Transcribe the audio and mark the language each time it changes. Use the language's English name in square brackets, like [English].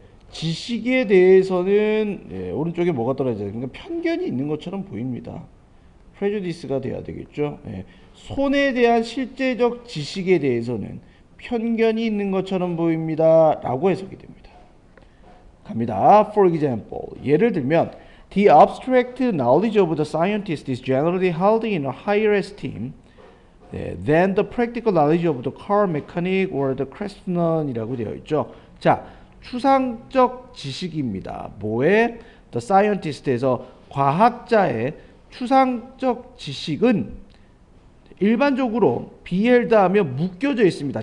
[Korean] 지식에 대해서는 오른쪽에 뭐가 떨어져야 되니까 편견이 있는 것처럼 보입니다. prejudice가 돼야 되겠죠. 손에 대한 실제적 지식에 대해서는 편견이 있는 것처럼 보입니다 라고 해석이 됩니다. 갑니다. [English] For example, [Korean] 예를 들면 [English] the abstract knowledge of the scientist is generally held in a higher esteem than the practical knowledge of the car mechanic or the craftsman [Korean] 이라고 되어 있죠. 자, 추상적 지식입니다. 뭐에? The scientist에서 과학자의 추상적 지식은 일반적으로 비엘다 하면 묶여져 있습니다.